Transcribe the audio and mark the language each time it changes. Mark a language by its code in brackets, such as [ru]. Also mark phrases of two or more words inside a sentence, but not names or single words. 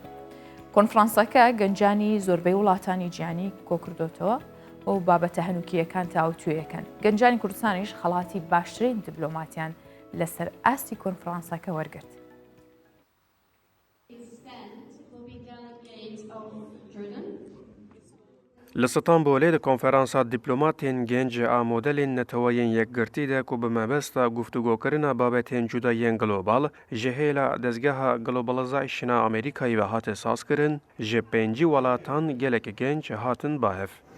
[ckb] کۆنفرانسەکە گەنجانی زۆربەی وڵاتانی گیانی کۆکردوتەوە و بابەتە هەنووکیەکان تاوتوێیەکەن. گەنجانی کوردستانیش خەڵاتی باشترین دیپلۆماتیان لەسەر ئاستی کۆنفرانسەکە وەرگرت. [ku] لە ستانبولê di konferansa dîplomatên genç a modelên neteweyên yekgirtî de ku bi mebesta guftugokirina babetên cudayên global ji hêla dezgeha globalizasyona Amerîkayê ve hate sazkirin, ji pêncî welatan gelek genç hatin bahev.